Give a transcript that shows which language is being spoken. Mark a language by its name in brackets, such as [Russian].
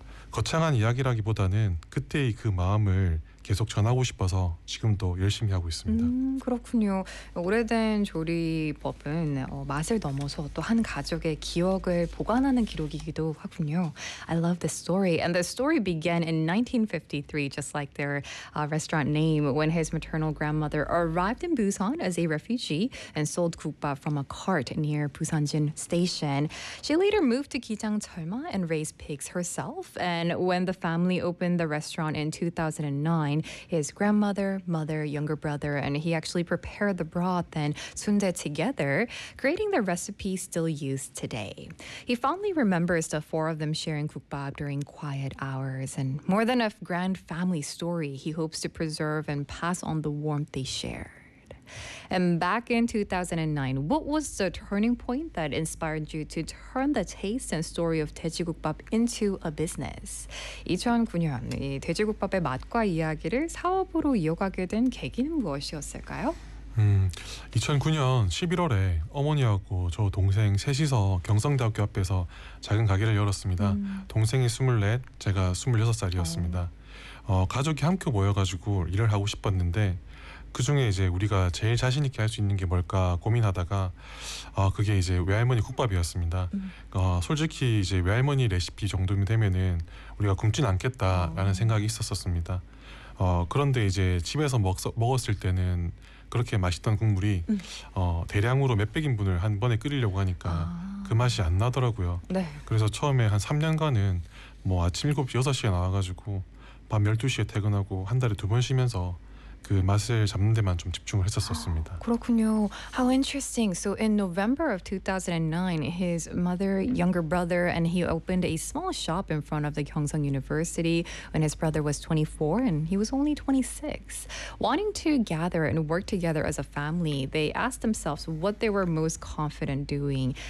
[Korean] 거창한 이야기라기보다는 그때의 그 마음을 계속 전하고 싶어서 지금도 열심히 하고 있습니다. 그렇군요. 오래된 조리법은 맛을 넘어서 또 한 가족의 기억을 보관하는 기록이기도 하군요. [English] I love this story. And the story began in 1953, just like their restaurant name, when his maternal grandmother arrived in Busan as a refugee and sold 국밥 from a cart near Busanjin Station. She later moved to Gijang Cheolma and raised pigs herself. And when the family opened the restaurant in 2009, his grandmother, mother, younger brother, and he actually prepared the broth and sundae together, creating the recipe still used today. He fondly remembers the four of them sharing gukbap during quiet hours, and more than a grand family story, he hopes to preserve and pass on the warmth they shared. And back in 2009, what was the turning point that inspired you to turn the taste and story of 돼지국밥 into a business? [Korean] 2009년, 이 돼지국밥의 맛과 이야기를 사업으로 이어가게 된 계기는 무엇이었을까요? 2009년 11월에 어머니하고 저 동생 셋이서 경성대학교 앞에서 작은 가게를 열었습니다. 동생이 24, 제가 26살이었습니다. 가족이 함께 모여가지고 일을 하고 싶었는데 그 중에 이제 우리가 제일 자신 있게 할 수 있는 게 뭘까 고민하다가 그게 이제 외할머니 국밥이었습니다. 솔직히 이제 외할머니 레시피 정도면 되면은 우리가 굶진 않겠다라는 생각이 있었습니다. 그런데 이제 집에서 먹었을 때는 그렇게 맛있던 국물이 대량으로 몇백 인분을 한 번에 끓이려고 하니까 그 맛이 안 나더라고요. 네. 그래서 처음에 한 3년간은 뭐 아침 7시, 6시에 나와가지고 밤 12시에 퇴근하고 한 달에 두 번 쉬면서 그 맛을 잡는 데만 좀 집중을 했었습니다. 그렇군요. [English] How interesting. So in November of 2009, his mother, younger brother, and he opened a small shop in front of the Gyeongseong University when his brother was 24 and he was only 26. Wanting to gather and work together as a family, they asked themselves what they were most confident doing.